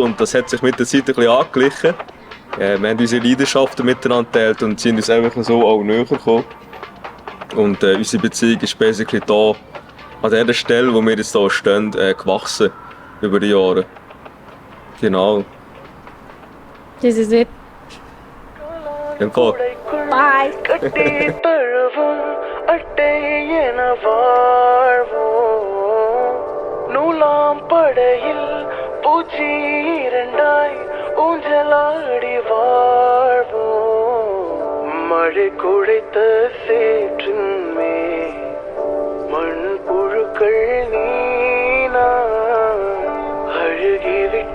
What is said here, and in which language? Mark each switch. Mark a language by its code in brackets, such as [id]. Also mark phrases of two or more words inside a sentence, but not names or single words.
[de] Und das hat sich mit der Zeit ein bisschen angeglichen. Wir haben unsere Leidenschaften miteinander geteilt und sind uns einfach so auch näher gekommen. Und unsere Beziehung ist basically da, an der Stelle, wo wir jetzt hier stehen, gewachsen über die Jahre. Genau. Das ist it. Im Fall. Bye. [ta] கட்டி தழுவும் அட்டை என வாழ்வோம் நூலாம் படையில் பூச்சி இரண்டாய் ஊஞ்சலாடி வாழ்வோம் மழை குழைத்த சேற்றின் மேல் மண் புழுக்கள் நீனா அழுகிவிட்ட